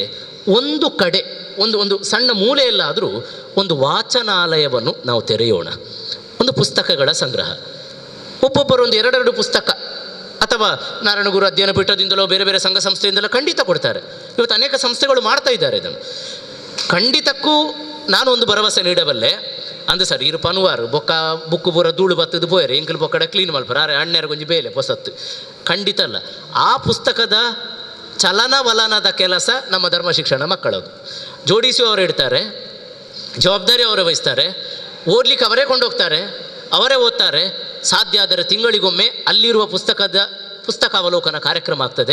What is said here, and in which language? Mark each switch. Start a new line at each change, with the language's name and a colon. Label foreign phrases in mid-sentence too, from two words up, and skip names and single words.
Kannada: ಒಂದು ಕಡೆ ಒಂದು ಸಣ್ಣ ಮೂಲೆಯಲ್ಲಾದರೂ ಒಂದು ವಾಚನಾಲಯವನ್ನು ನಾವು ತೆರೆಯೋಣ. ಒಂದು ಪುಸ್ತಕಗಳ ಸಂಗ್ರಹ, ಒಬ್ಬೊಬ್ಬರು ಒಂದು ಎರಡೆರಡು ಪುಸ್ತಕ, ಅಥವಾ ನಾರಾಯಣ ಗುರು ಅಧ್ಯಯನ ಪೀಠದಿಂದಲೋ ಬೇರೆ ಬೇರೆ ಸಂಘ ಸಂಸ್ಥೆಯಿಂದಲೋ ಖಂಡಿತ ಕೊಡ್ತಾರೆ. ಇವತ್ತು ಅನೇಕ ಸಂಸ್ಥೆಗಳು ಮಾಡ್ತಾ ಇದ್ದಾರೆ ಇದನ್ನು. ಖಂಡಿತಕ್ಕೂ ನಾನು ಒಂದು ಭರವಸೆ ನೀಡಬಲ್ಲೆ.
Tulu: ಅಂದು ಸರ್ ಇರು ಪನುವಾರು ಬೊಕ್ಕ ಬುಕ್ಕು ಪೂರ ಧೂಳು ಬತ್ತದು ಬೋಯರೆ ಎಂಕಲ್ ಬೊಕ್ಕಡ ಕ್ಲೀನ್ ಮಲ್ಪರ ಅರೆ ಅಣ್ಣೆರ ಕೊಂಚ ಬೇಲೆ ಹೊಸತ್ತು ಖಂಡಿತ ಅಲ್ಲ.
Kannada: ಆ ಪುಸ್ತಕದ ಚಲನವಲನದ ಕೆಲಸ ನಮ್ಮ ಧರ್ಮ ಶಿಕ್ಷಣ ಮಕ್ಕಳದು. ಜೋಡಿಸಿ ಅವರು ಇಡ್ತಾರೆ, ಜವಾಬ್ದಾರಿ ಅವರೇ ವಹಿಸ್ತಾರೆ, ಓದಲಿಕ್ಕೆ ಅವರೇ ಕೊಂಡೋಗ್ತಾರೆ, ಅವರೇ ಓದ್ತಾರೆ. ಸಾಧ್ಯ ಆದರೆ ತಿಂಗಳಿಗೊಮ್ಮೆ ಅಲ್ಲಿರುವ ಪುಸ್ತಕ ಅವಲೋಕನ ಕಾರ್ಯಕ್ರಮ ಆಗ್ತದೆ.